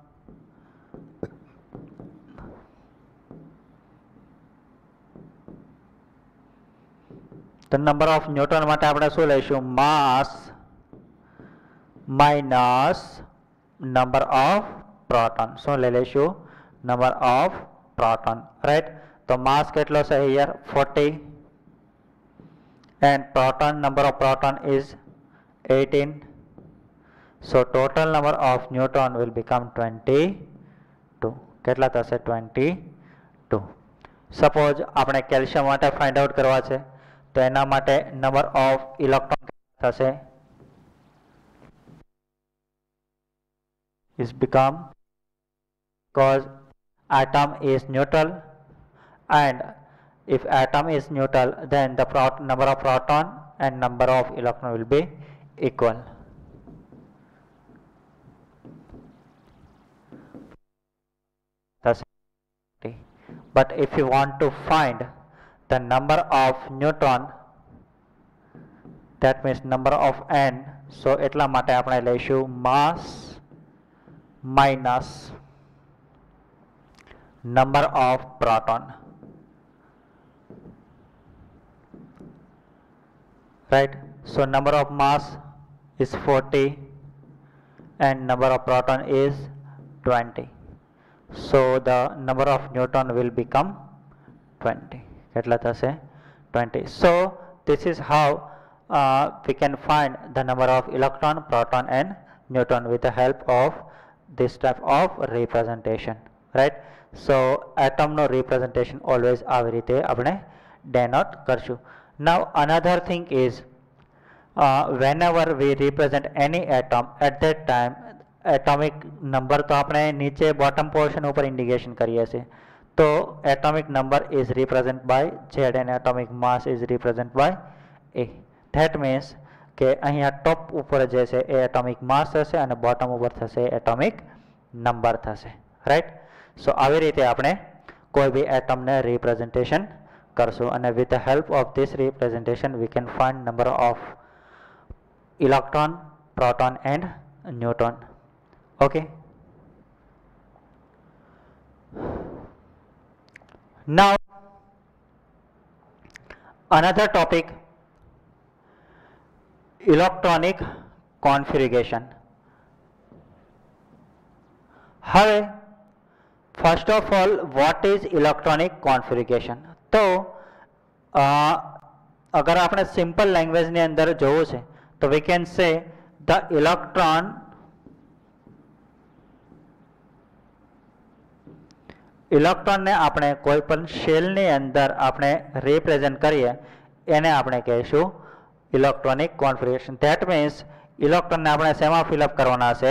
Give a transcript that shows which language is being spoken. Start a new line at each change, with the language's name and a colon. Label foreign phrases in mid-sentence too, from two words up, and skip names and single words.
Gujarati: તો
English: number of neutron
Gujarati: માટે આપણે શું લઈશું?
English: mass minus number of proton.
Gujarati: શું લઈ લઈશું?
English: number of proton, right.
Gujarati: તો માસ કેટલો છે
English: હિયર? 40 and proton number of proton is 18. So total number of neutron will become 22.
Gujarati: કેટલા થશે? 22. સપોઝ આપણે કેલ્શિયમ માટે
English: find out
Gujarati: કરવા છે તો એના માટે
English: number of electron
Gujarati: થશે
English: is become, because atom is neutral, and if atom is neutral then the number of proton and number of electron will be equal. But if you want to find the number of neutron, that means number of n, so
Gujarati: એટલા માટે આપણે લઈશું
English: mass minus number of proton, right. So number of mass is 40 and number of proton is 20. So the number of neutron will become 20.
Gujarati: કેટલા થશે? 20.
English: So this is how we can find the number of electron, proton and neutron with the help of this type of representation, right. So atom no representation always
Gujarati: આવી રીતે આપણે
English: denote કરશું. Now another thing is whenever we represent any atom, at that time atomic number
Gujarati: તો આપણે નીચે
English: bottom portion
Gujarati: ઉપર indication કરીએ છીએ.
English: તો atomic number is represented by Z and atomic mass is represented by A. That means
Gujarati: કે અહીંયા ટોપ ઉપર જે છે એ
English: atomic mass
Gujarati: થશે અને બોટમ ઉપર થશે
English: atomic number
Gujarati: થશે, રાઈટ.
English: સો
Gujarati: આવી રીતે આપણે કોઈ બી એટમને રિપ્રેઝન્ટેશન કરશું અને
English: with the help of this representation we can find number of electron, proton and neutron. ઓકે. Now another topic, electronic configuration. હવે first of all what is electronic configuration?
Gujarati: તો અગર આપણે સિમ્પલ લેંગ્વેજની અંદર જોવું છે તો
English: we can say the electron
Gujarati: ઇલેક્ટ્રોનને આપણે કોઈ પણ શેલની અંદર આપણે રિપ્રેઝન્ટ કરીએ એને આપણે કહીશું
English: electronic configuration. that means
Gujarati: ઇલેક્ટ્રોનને આપણે શેમાં ફિલઅપ કરવાના છે?